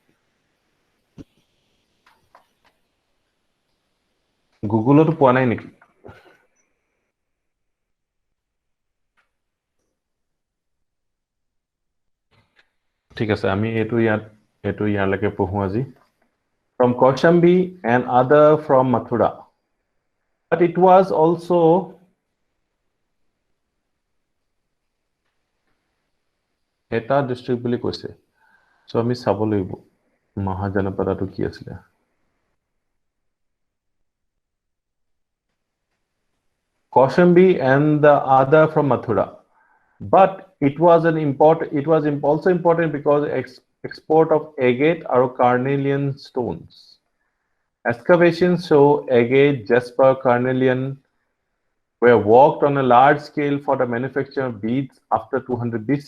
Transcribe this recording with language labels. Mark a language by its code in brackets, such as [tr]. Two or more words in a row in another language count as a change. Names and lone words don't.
[as] গুগলত পোৱা নাই নেকি ঠিক আছে আমি এটো ইয়ালৈকে পঢ়ো আজি [en] from Kaushambi and other from Mathura but it was also [as] এটা ডিস্ট্রিক্ট বুলি কৈছে সো আমি চাব লাগিব মহাজনপদটো কি আছিল [en] Kaushambi and the other from Mathura but it was also important because export of agate or carnelian stones excavations show agate jasper carnelian were worked on a large scale for the manufacture of beads after 200 BC.